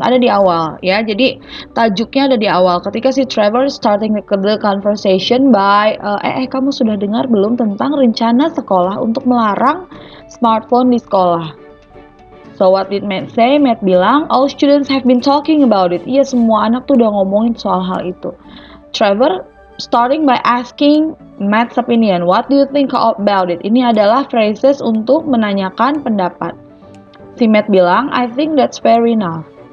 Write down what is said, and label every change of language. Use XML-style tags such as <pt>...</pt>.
<id>Ada di awal, ya. Jadi tajuknya ada di awal. Ketika si Trevor</id> <en>starting the conversation by,</en> <id>kamu sudah dengar belum tentang rencana sekolah untuk melarang smartphone di sekolah?</id> <en>So what did Matt say?</en> <id>Matt bilang,</id> <en>all students have been talking about it.</en> <id>Iya, semua anak tuh udah ngomongin soal hal itu. Trevor</id> <en>starting by asking Matt's opinion. What do you think about it?</en> <id>Ini adalah phrases untuk menanyakan pendapat. Si Matt bilang,</id> <en>I think that's fair enough.</en>